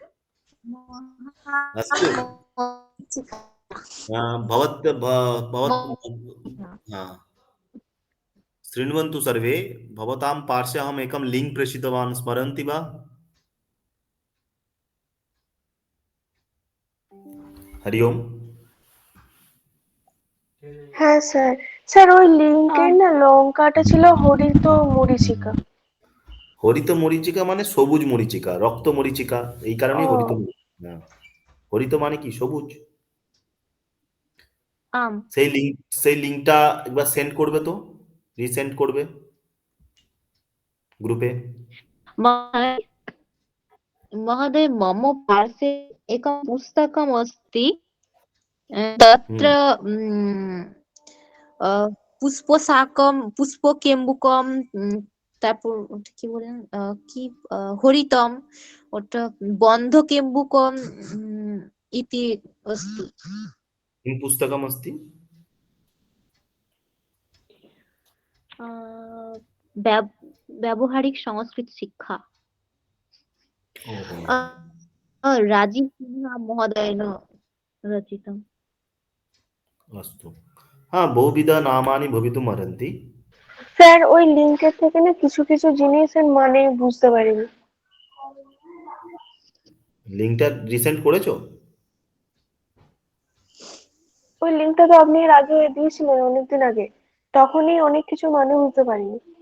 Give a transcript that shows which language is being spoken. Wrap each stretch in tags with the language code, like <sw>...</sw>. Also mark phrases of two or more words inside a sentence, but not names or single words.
<sa>अस्तु। भवत् शृण्वन्तु सर्वे। भवतां पार्श्वे अहम् एकं लिङ्क् प्रेषितवान्, स्मरन्ति वा? हरि ओम्।</sa> <bn>হ্যাঁ স্যার। স্যার ওই লিঙ্কের না লঙ্কাটা ছিল</bn> <sa>হরিত মরীচিকা।</sa> <bn>হরিত মরীচিকা মানে সবুজ মরীচিকা, রক্ত মরীচিকা, এই কারণেই ও। হরিত মরীচিকা। হরিত মানে কি? সবুজ। আম সেই লিঙ্কটা একবার সেন্ড করবে তো, রিসেন্ড করবে গ্রুপে।</bn> <sa>महोदय मम पार्श्वे एकं पुस्तकम् अस्ति तत्र পুষ্পশাকম পুষ্পকেম্বুকম</sa> <bn>তারপর ওটা কি বলেন কি</bn> <sa>হরিতম ওটা বন্ধকেম্বুকম ইতি अस्ति किं पुस्तकम् अस्ति?</sa> <bn>ব্যবহারিক সংস্কৃত শিক্ষা ओहो।</bn> <sa>राजीव सिन्हा महोदयेन रचितम् अस्तु। हाँ, बहुविध नामानि भवितुम् अर्हन्ति।</sa> <bn>স্যার ওই লিঙ্কের থেকে না কিছু কিছু জিনিসের মানে বুঝতে পারিনি। লিঙ্কটা রিসেন্ড করেছো? ওই লিঙ্কটা তো আপনি এর আগে দিয়েছিলেন অনেকদিন আগে, তখনই অনেক কিছু মানে বুঝতে পারিনি।</bn>